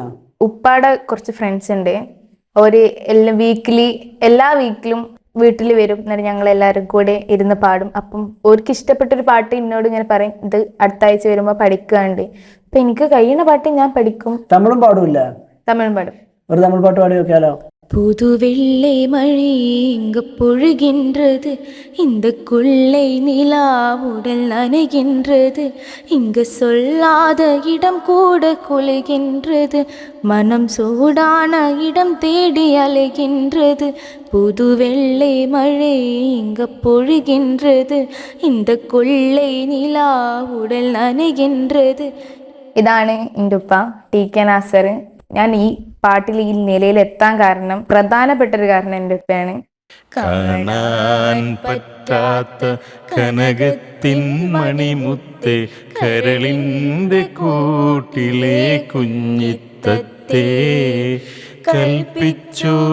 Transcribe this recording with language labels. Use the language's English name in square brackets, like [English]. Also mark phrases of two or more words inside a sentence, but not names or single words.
[Malayalam] ഉപ്പാടെ കുറച്ച് ഫ്രണ്ട്സ് ഉണ്ട്, ഒരു എല്ലാ വീക്കിലും വീട്ടിൽ വരും. എന്നിട്ട് ഞങ്ങൾ എല്ലാവരും കൂടെ ഇരുന്ന് പാടും. അപ്പം അവർക്ക് ഇഷ്ടപ്പെട്ടൊരു പാട്ട് എന്നോട് ഇങ്ങനെ പറയും, ഇത് അടുത്ത ആഴ്ച വരുമ്പോൾ പഠിക്കാണ്ട്. അപ്പൊ എനിക്ക് കഴിയുന്ന പാട്ട് ഞാൻ പഠിക്കും. തമിഴും പാടില്ല? തമിഴും പാടും. ഒരു തമിഴ് പാട്ട് പാടി നോക്കിയാലോ? [Tamil] புது வெள்ளை மழை இங்கு பொழுகின்றது, இந்த கொள்ளை நிலா உடல் நனைகின்றது, இங்கு சொல்லாத இடம் கூட குலைகின்றது, மனம் சூடான இடம் தேடி அலைகின்றது, புது வெள்ளை மழை இங்கு பொழுகின்றது, இந்த கொள்ளை நிலா உடൽ നനകിன்றது. [Malayalam] ഇതാണ് എൻ്റെ ഉപ്പ ടി കെ നാസർ. ഞാൻ ഈ പാട്ടിൽ ഈ നിലയിലെത്താൻ കാരണം പ്രധാനപ്പെട്ടൊരു കാരണം എൻ്റെ ഉപ്പയാണ്. കാണാൻ പറ്റാത്ത കനകത്തിൻ മണിമുത്തേ, കരളിൻ്റെ കൂട്ടിലെ കുഞ്ഞിത്തത്തേ, കൽപ്പിച്ചു